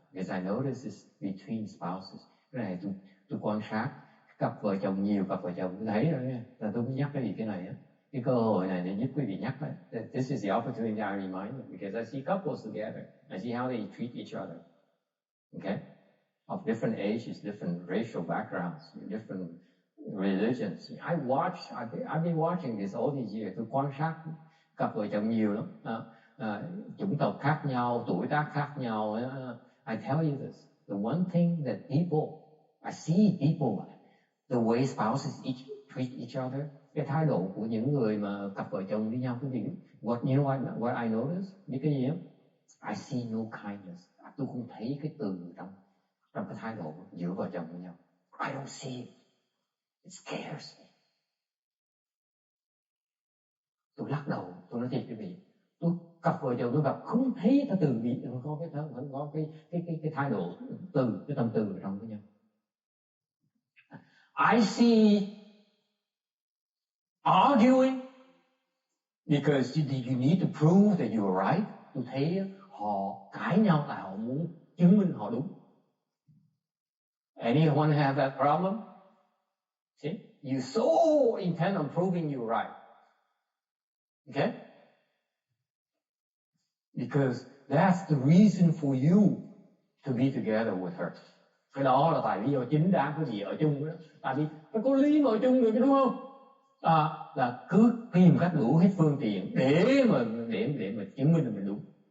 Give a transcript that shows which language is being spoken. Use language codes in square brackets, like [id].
[en] Because I notice it's between spouses. [vi] Cái này tôi quan sát cặp vợ chồng, nhiều cặp vợ chồng tôi thấy rồi nha. Là tôi mới nhắc cái gì cái này á. cái cơ hội này để giúp quý vị nhắc lại. [en] This is the opportunity I remind you because I see couples together. I see how they treat each other. Okay? Of different ages, different racial backgrounds, different religions. I've been watching this all these years. [vi] Tôi quan sát cặp vợ chồng nhiều lắm. Chủng tộc khác nhau, tuổi tác khác nhau. [en] I tell you this. The one thing that I see people, the way spouses treat each other, [vi] cái thái độ của những người mà cặp vợ chồng với nhau, cái gì? [en] You know what I notice? [vi] Biết cái gì không? [en] I see no kindness. [vi] Tôi không thấy cái từ trong cái thái độ giữa vợ chồng với nhau. [en] I don't see it. It scares me. [vi] Tôi lắc đầu, tôi nói thiệt quý vị, cặp vợ chồng tôi gặp không thấy cái từ gì, không có cái thái độ cái tâm từ ở trong với nhau. [en] I see arguing because you need to prove that you are right. [vi] Tôi thấy họ cãi nhau tại họ muốn chứng minh họ đúng. [en] Anyone have that problem? See, you're so intent on proving you're right. Okay? Because that's the reason for you to be together with her. [vi] Cái đó là tại lý do chính đáng quý vị ở chung đó. Tại vì phải có lý mà ở chung được, đúng không? Là cứ tìm cách đủ hết phương tiện để mà chứng minh là mình đúng.